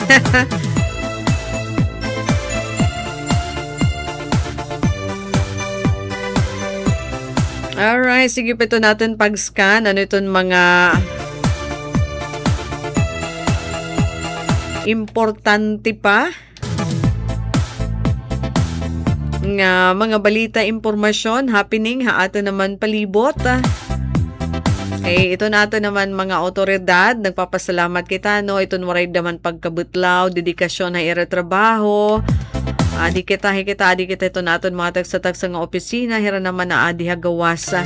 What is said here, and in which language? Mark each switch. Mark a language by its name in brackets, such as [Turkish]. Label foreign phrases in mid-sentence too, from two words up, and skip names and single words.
[Waray] Alright, sige pa ito natin pag-scan. Ano itong mga importante pa nga mga balita, impormasyon, happening, ato naman palibot. Ito nato naman mga otoridad, nagpapasalamat kita, no? Ito waray naman pagkabutlaw, dedikasyon na iratrabaho. Adi kita ito naton mga tagsa-tagsa nga opisina, hira naman na adi hagawas.